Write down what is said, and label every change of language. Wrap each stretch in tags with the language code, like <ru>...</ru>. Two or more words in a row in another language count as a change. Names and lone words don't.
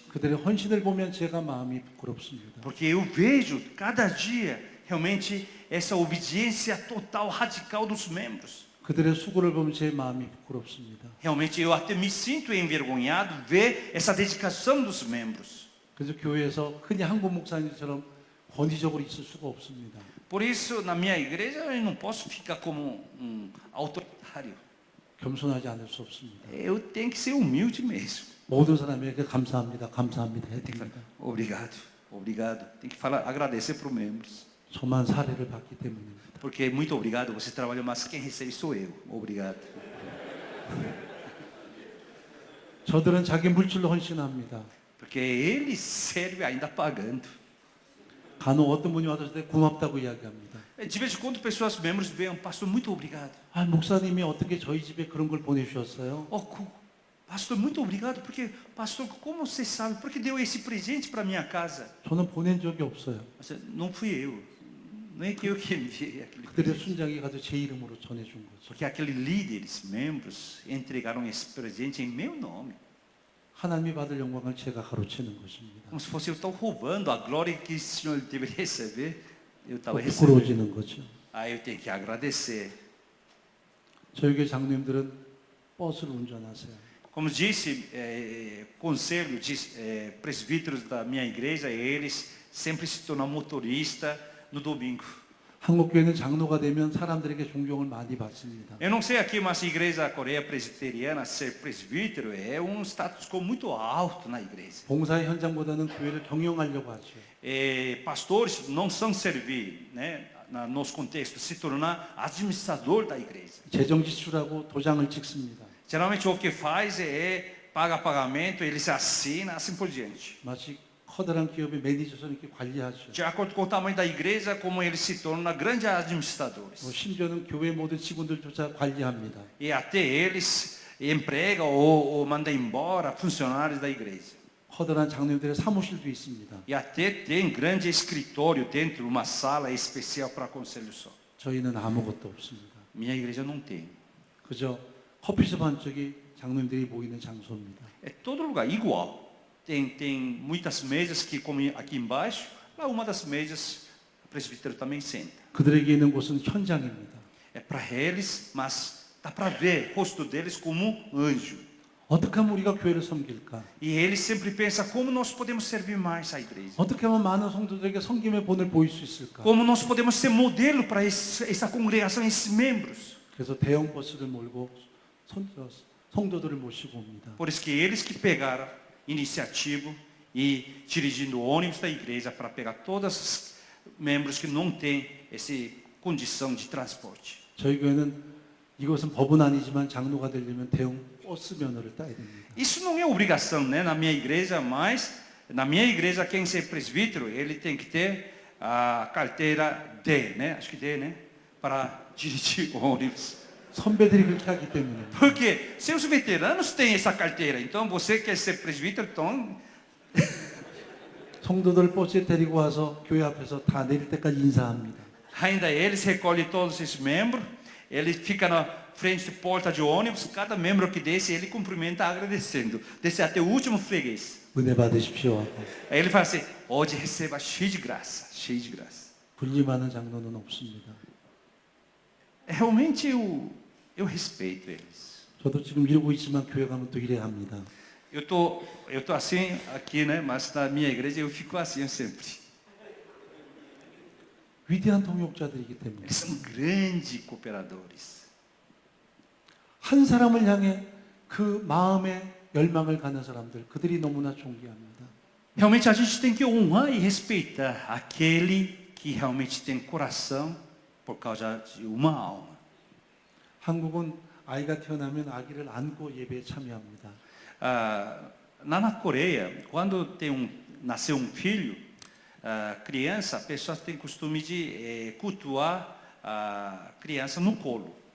<ko>그들의 헌신을 보면 제가 마음이 부끄럽습니다.</ko> <pt>Porque eu vejo cada dia realmente essa obediência total, radical dos membros.</pt> <ko>그들의 수고를 보면 제 마음이 부끄럽습니다.</ko> <pt>Realmente eu até me sinto envergonhado ver essa dedicação dos membros.</pt> <ko>그래서 교회에서 흔히 한국 목사님처럼 권위적으로 있을 수가 없습니다.</ko> <pt>Por isso, na minha igreja, eu não posso ficar como autoritário.</pt> <ko>겸손하지 않을 수 없습니다.</ko> <pt>Eu tenho que ser humilde mesmo.</pt> <ko>모든 사람에게 감사합니다. 감사합니다. 해야</ko> <pt>Tem que falar,</pt> <ko>됩니다.</ko> <pt>obrigado, obrigado. Tem que falar, agradecer para os membros.</pt> <ko>저만 사례를 받기 때문입니다.</ko> <pt>Porque muito obrigado, você trabalhou, mas quem recebe sou eu. Obrigado.</pt> <ko>저들은 자기 물질로 헌신합니다.</ko> <pt>Porque ele serve ainda pagando.</pt> <ko>간혹 어떤 분이 와서 때 고맙다고 이야기합니다.</ko> <pt>De vez em quando, pessoas, membros, veem, pastor, muito obrigado.</pt> <ko>아, 목사님이 어떻게 저희 집에 그런 걸 보내주셨어요?</ko> <pt>Pastor, muito obrigado, porque, pastor, como você sabe, porque deu esse presente para minha casa?</pt> <ko>저는 보낸 적이 없어요.</ko> <pt>Não fui eu. Não é que eu que enviei aquele</pt> <ko>그들의</ko> <pt>presente.</pt> <ko>순장이 가서 제 이름으로 전해준 거죠.</ko> <pt>Porque aqueles líderes, membros, entregaram esse presente em meu nome.</pt> <ko>하나님이 받을 영광을 제가 가로채는 것입니다.</ko> <pt>Como se fosse eu estar roubando a glória que o Senhor deveria receber. Eu estava recebendo.</pt> <ko>부끄러워지는 거죠.</ko> <pt>Aí eu tenho que agradecer.</pt> <ko>저희 교회 장로님들은 버스를 운전하세요.</ko> <pt>Como disse, conselho de presbíteros da minha igreja, eles sempre se tornam motorista no domingo.</pt> <ko>한국 교회는 장로가 되면 사람들에게 존경을 많이 받습니다.</ko> <pt>Eu não sei aqui, mas a igreja Coreia Presbiteriana, ser presbítero é um</pt> <la>status quo</la> <pt>muito alto na igreja.</pt> <ko>봉사의 현장보다는 교회를 경영하려고 하죠.</ko> <pt>Pastores não são servir, né, nos contextos, se tornar administrador da igreja.</pt> <ko>재정 지출하고 도장을 찍습니다.</ko> <pt>Geralmente o que faz é paga pagamento, ele se assina, assim por diante.</pt> <ko>마치 커다란 기업의 매니저처럼 이렇게 관리하죠.</ko> <pt>De acordo com o tamanho da igreja, como eles se tornam grandes administradores.</pt> <ko>심지어는 교회 모든 직원들조차 관리합니다.</ko> <pt>E até eles empregam ou mandam embora funcionários da igreja.</pt> <ko>커다란 장로님들의 사무실도 있습니다.</ko> <pt>E até tem grande escritório dentro, uma sala especial para conselho só.</pt> <ko>저희는 아무것도 없습니다.</ko> <pt>Minha igreja não tem.</pt> <ko>그저 커피숍 한쪽이 장로님들이 모이는 장소입니다.</ko> <pt>É todo lugar igual. Tem muitas mesas que, como aqui embaixo, lá uma das mesas o presbítero também senta.</pt> <ko>그들에게 있는 곳은 현장입니다.</ko> <pt>É para eles, mas dá para ver o rosto deles como um anjo.</pt> <ko>어떻게 하면 우리가 교회를 섬길까?</ko> <pt>E eles sempre pensam como nós podemos servir mais a igreja.</pt> <ko>어떻게 하면 많은 성도들에게 섬김의 본을 보일 수 있을까?</ko> <pt>Como nós podemos ser modelo para essa congregação, esses membros.</pt> <ko>그래서 대형 버스를 몰고 성도들을 모시고 옵니다.</ko> <pt>Por isso que eles que pegaram iniciativa e dirigindo o ônibus da igreja para pegar todos os membros que não têm essa condição de transporte.</pt> <ko>저희 교회는 이것은 법은 아니지만 장로가 되려면 대형 버스 면허를 따야 됩니다.</ko> <pt>Isso não é obrigação, né, na minha igreja, mas na minha igreja quem ser presbítero, ele tem que ter a carteira D, né? Acho que D, né? Para dirigir o ônibus.</pt> <ko>선배들이 그렇게 하기 때문에</ko> <pt>Porque seus veteranos têm essa carteira, então você quer ser presbítero, então</pt> <ko>성도들 버스에 데리고 와서 교회 앞에서 다 내릴 때까지 인사합니다.</ko> <pt>ainda eles recolhem todos esses membros, ele fica na frente da porta de ônibus, cada membro que desce, ele cumprimenta agradecendo, desce até o último freguês.</pt> <ko>은혜 받으십시오 하고</ko> <pt>Aí ele fala assim, hoje receba cheio de graça, cheio de graça.</pt> <ko>군림하는 장로는 없습니다.</ko> <pt>Realmente eu respeito eles.</pt> <ko>저도 지금 이러고 있지만 교회 가면 또 이래야 합니다.</ko> <pt>Eu tô assim aqui, né? Mas na minha igreja eu fico assim sempre.</pt> <ko>위대한 동역자들이기 때문에</ko> <pt>Eles são grandes cooperadores.</pt> <ko>한 사람을 향해 그 마음에 열망을 가는 사람들 그들이 너무나 존귀합니다.</ko> <pt>Realmente a gente tem que honrar e respeitar aquele que realmente tem coração por causa de uma alma.</pt> <ko>한국은 아이가 태어나면 아기를 안고 예배에 참여합니다.</ko> <pt>Na Coreia, quando nasceu um filho, criança, a pessoa tem costume de cultuar a criança no colo.</pt>